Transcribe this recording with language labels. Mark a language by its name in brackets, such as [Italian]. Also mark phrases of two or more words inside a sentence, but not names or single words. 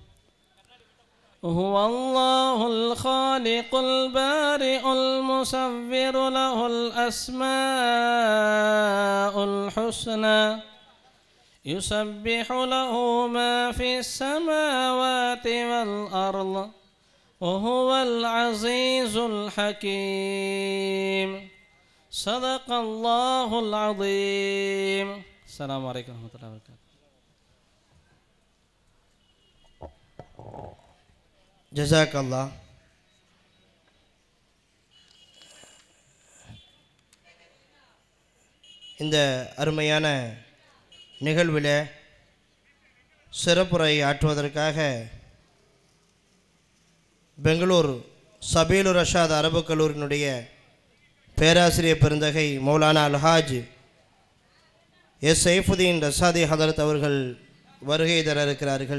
[Arabic] هو الله الخالق البارئ المصور له الأسماء الحسنى يسبح له ما في السماوات والأرض وهو العزيز الحكيم. صدق الله العظيم. السلام عليكم ورحمة الله وبركاته. جزاك الله. [Tamil] இந்த அருமையான நிகழ்வில் சிறப்புரை ஆற்றுவதற்காக பெங்களூர் சபீலுர் ரஷாத் அரபு கல்லூரியினுடைய பேராசிரியர் பெருந்தகை மௌலானா அல்ஹாஜ் எஸ் சைஃபுதீன் ரசாதி ஹதரத் அவர்கள் வருகை தர இருக்கிறார்கள்.